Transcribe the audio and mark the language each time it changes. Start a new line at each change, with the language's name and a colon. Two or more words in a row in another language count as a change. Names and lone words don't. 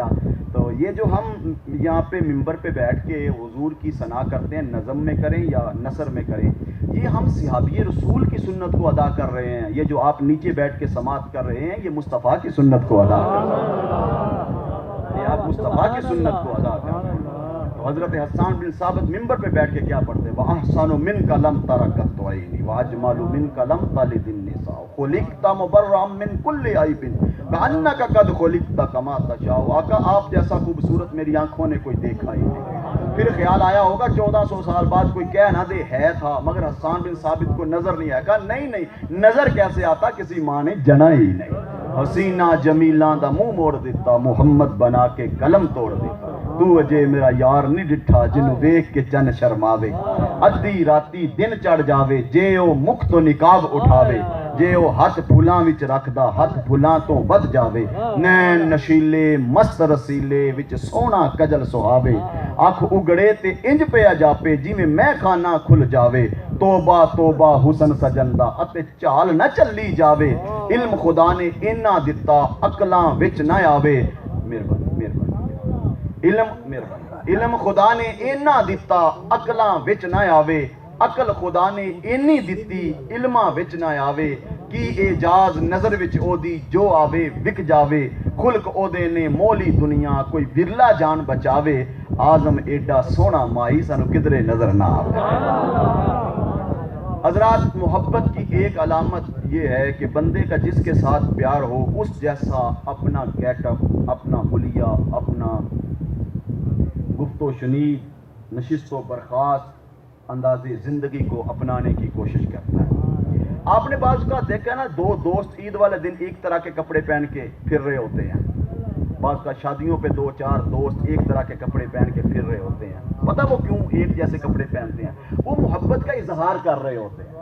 Urdu: تو یہ جو ہم یہاں پہ ممبر پہ بیٹھ کے حضور کی ثنا کرتے ہیں، نظم میں کریں یا نثر میں کریں، یہ ہم صحابی رسول کی سنت کو ادا کر رہے ہیں. یہ جو آپ نیچے بیٹھ کے سماعت کر رہے ہیں، یہ مصطفیٰ کی سنت کو ادا کر رہے ہیں. یہ آپ مصطفیٰ کی سنت کو ادا کر رہے ہیں. تو حضرت حسان بن ثابت ممبر پہ بیٹھ کے کیا پڑھتے ہیں؟
Arabic: وَأَحْسَنُ مِنْكَ لَمْ تَرَ قَطُّ عَيْنِي وَأَجْمَلُ مِنْكَ لَمْ تَلِدِ النِّسَاءُ خُلِقْتَ مُبَرَّأً مِنْ كُلِّ عَيْبٍ كَأَنَّكَ قَدْ خُلِقْتَ كَمَا تَشَاءُ.
Urdu: آقا آپ جیسا خوبصورت میری آنکھوں نے کوئی دیکھا ہی نہیں. پھر خیال آیا ہوگا 1400 سال بعد کوئی کہہ نہ دے ہے تھا، مگر حسان بن ثابت کو نظر نہیں آیا. کہا نہیں نظر کیسے آتا، کسی ماں نے جنا ہی نہیں.
Punjabi: حسینہ جمیلاں دا منہ موڑ دیتا، محمد بنا کے قلم توڑ دیتا. تو اجے میرا یار نہیں ڈٹھا، جنوں ویکھ کے چن شرماوے. ادھی راتی دن چڑھ جاوے، جے او مکھ تو نقاب اٹھاوے. جے او ہاتھ پھلاں وچ رکھدا، ہاتھ پھلاں تو ود جاوے. نین نشیلے مست رسیلے وچ سونا کجل سہاوے. اکھ اگڑے تے انج پیا جاپے، جویں میں خانہ کھل جاوے. توبہ توبہ حسن سجن دا، اتے چال نہ چلی جاوے. علم خدا نے اینا دتا، عقلاں وچ نہ آوے. علم خدا نے اینا دتا، عقلاں وچ نہ آوے. عقل خدا نے اینی دتی، علماں وچ نہ آوے. کی اعجاز نظر وچ او دی جو آوے وک جاوے. خلق او دے نے مولی دنیا، کوئی برلا جان بچاوے. آزم ایڈا سونا مائی سانو کدرے نظر نہ آوے.
Urdu: حضرات محبت کی ایک علامت یہ ہے کہ بندے کا جس کے ساتھ پیار ہو اس جیسا اپنا گیٹ اپ، اپنا حلیہ، اپنا گفت و شنید، نشست و برخاست انداز زندگی کو اپنانے کی کوشش کرتا ہے. آپ نے بعض کا دیکھا نا، دو دوست عید والے دن ایک طرح کے کپڑے پہن کے پھر رہے ہوتے ہیں. بعض کا شادیوں پہ 2-4 دوست ایک طرح کے کپڑے پہن کے پھر رہے ہوتے ہیں. پتہ وہ کیوں ایک جیسے کپڑے پہنتے ہیں؟ وہ محبت کا اظہار کر رہے ہوتے ہیں.